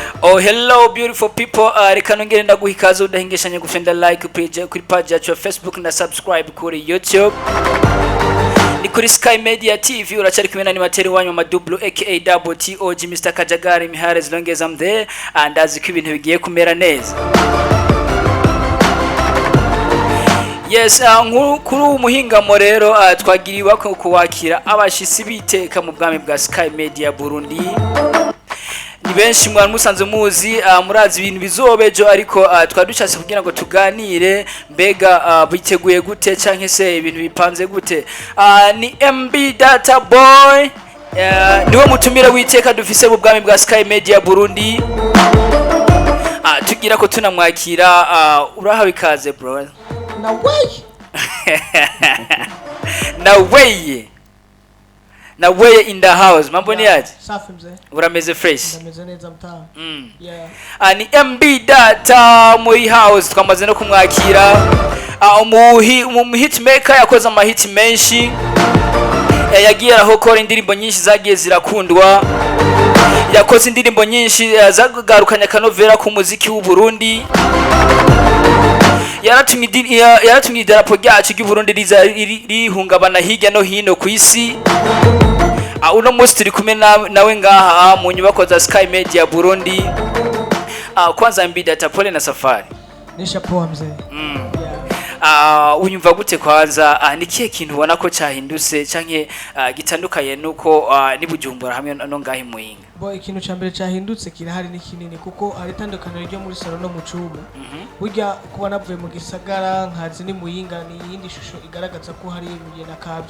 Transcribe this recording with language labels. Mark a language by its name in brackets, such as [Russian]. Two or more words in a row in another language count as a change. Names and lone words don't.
[English] Oh hello beautiful people, [Rundi] reka nongere ndaguha ikaze udahingishanye gufenda like kuri page yacu ya Facebook na subscribe kuri YouTube. Ni kuri SKY MEDIA TV uracari kumwe na animateri wanyu Madublo aka Double TOG Mr Kajagari Mihare [English] as long as I'm there and [Rundi] aziko ibintu bigiye kumera neza. Yes, kuri umuhingamo rero twagiriwe ko kuwakira abashisi biteka mu bwami bwa SKY MEDIA Burundi. Ni benshi mwana musanze muzi murazi ibintu bizobejo ariko twadushatse kugira ngo tuganire mbega biteguye gute canke se ibintu bipanze gute. Ni MB Data Boy niwe mutumire witeka dufise mu bwami bwa SKY MEDIA Burundi. Tugira ko tunamwakira urahawe ikaze bro. Na way. Na way. Na way [English] in the house. [Swahili] Mambo ni aje? Safi mzee. [Rundi] Urameze fresh. Urameze neza mtaa. Yeah. Ni MB Data muri house twamaze no kumwakira. Hitmaker yakoze amahiti menshi. Yagiye arahokora indirimbo nyinshi zagiye zirakundwa. Yakoze indirimbo nyinshi zagarukanya kanovera ku muziki w'u Burundi. Yaratumye idarapo ryacu ry'u Burundi rihungabana hirya no hino ku isi. Uno munsi turi kumwe nawe ngaha mu nyubako za SKY MEDIA Burundi. [Swahili] Kwanza MB Data pole na safari. Nisha poa mzee. [Rundi] Unyumva gute kwanza nikiye kintu ubona ko cyahindutse canke gitandukanye nuko nibujumbura hamwe no ngahi muyinga? Boy ikintu cyambere cyahindutse kirahari ni kinini kuko hari tandukaniro ryo muri salon no mu cyumba. Burya kuba navuye mu gisagara nkazi ni muyinga ni yindi shusho igaragaza ko hari ibiye nakabye.